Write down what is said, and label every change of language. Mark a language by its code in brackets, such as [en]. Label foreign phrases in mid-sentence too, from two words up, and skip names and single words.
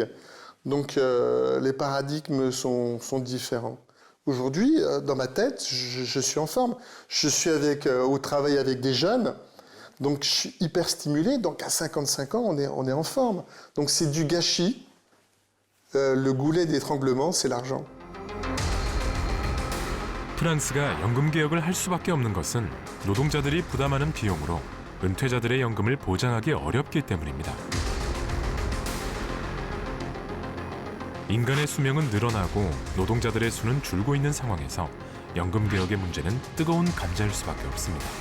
[fr] Donc les paradigmes sont différents. Aujourd'hui, dans ma tête, je suis en forme. Je suis au travail avec des jeunes. Donc je suis hyper stimulé, donc à 55 ans, on est en forme. Donc c'est du gâchis. Le goulet d'étranglement, c'est l'argent. [ko] 프랑스가 연금 개혁을 할 수밖에 없는 것은 노동자들이 부담하는 비용으로 은퇴자들의 연금을 보장하기 어렵기 때문입니다. 인간의 수명은 늘어나고 노동자들의 수는 줄고 있는 상황에서 연금 개혁의 문제는 뜨거운 감자일 수밖에 없습니다.